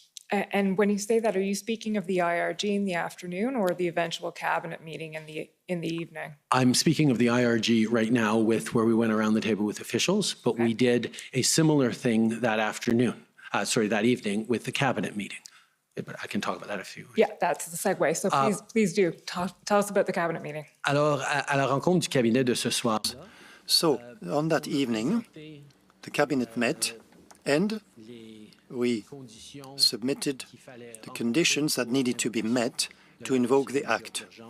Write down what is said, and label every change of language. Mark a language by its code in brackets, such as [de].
[en] And when you say that, are you speaking of the IRG in the afternoon or the eventual cabinet meeting in the evening? I'm speaking of the IRG right now with where we went around the table with officials, but we did a similar thing that afternoon, that evening with the cabinet meeting. But I can talk about that if you. Yeah, that's the segue. So please do. Tell us about the cabinet meeting. [fr] Alors, à la rencontre du cabinet de ce soir. [en] So, on that evening, the cabinet met and we submitted the conditions that needed to be met to invoke the Act.